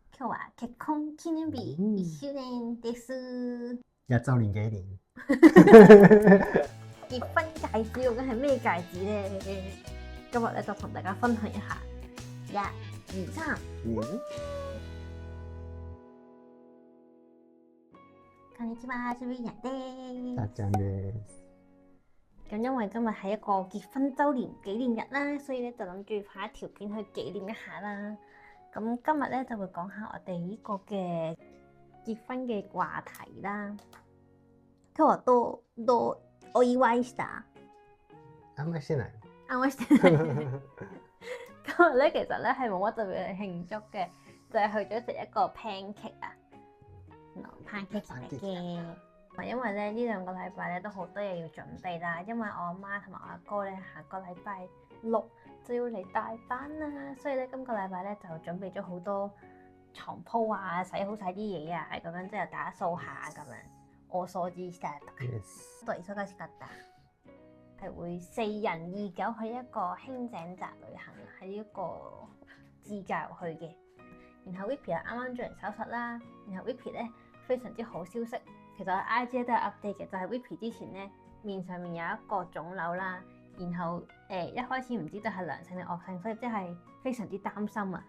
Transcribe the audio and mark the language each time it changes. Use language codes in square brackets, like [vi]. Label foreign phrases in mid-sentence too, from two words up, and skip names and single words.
[ja] 今日は結婚記念日1周年です。 [yue] 一週年幾年？結婚戒指究竟係咩戒指咧？今日咧就同大家分享一下。1、2、3。 [ja] こんにちは，是 Vivian です。たっちゃんです。 [yue] 咁因為今日係一個結婚週年紀念日啦，所以咧就諗住拍一條片去紀念一下啦。咁今日咧就會講下我哋呢個嘅結婚嘅話題啦。 [ja] 今日はどうお祝いした？あんまりしてない。あんまりしてない。 [yue] 今日咧其實咧係冇乜特別去慶祝嘅，就係去咗食一個 pancake 啊，pancake 食嘅。因為咧呢兩個禮拜咧都好多嘢要準備啦，因為我阿媽同埋我阿哥咧下個禮拜6就要嚟大阪啦，所以咧今個禮拜咧就準備咗好多床鋪啊，洗好晒啲嘢啊，咁樣之後打掃下咁樣。 [ja] 我掃除したとか。都忙しかった。 [yue] 係會4人2狗去一個輕井澤旅行，喺一個自駕遊去嘅。然後 Vippy 又啱啱做完手術啦，然後 Vippy 咧非常之好消息。其實我 IG 都有 update 嘅，就係 Vippy 之前咧面上面有一個腫瘤啦，然後一開始唔知道係良性定惡性，所以即係非常之擔心啊。